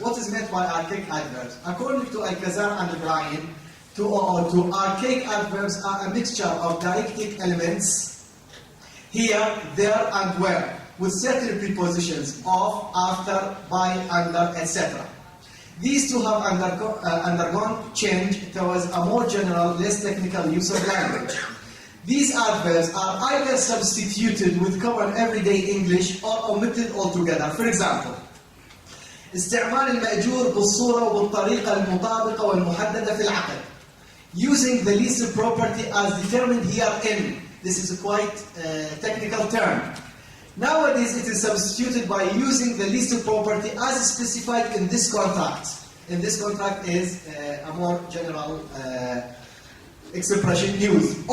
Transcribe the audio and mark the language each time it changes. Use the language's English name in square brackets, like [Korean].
[English] What is meant by archaic adverbs? According to Al-Kazar and Ibrahim, to archaic adverbs are a mixture of dialectic elements, here, there, and where, with certain prepositions of, after, by, under, etc. These two have undergone change towards a more general, less technical use of language. These adverbs are either substituted with common everyday English or omitted altogether. For example, [Arabic] استعمال المأجور بالصورة وبالطريقة المطابقة والمحددة في العقد. [English] Using the leased property as determined herein. This is a quite technical term. Nowadays, it is substituted by using the leased property as specified in this contract. In this contract is a more general expression used.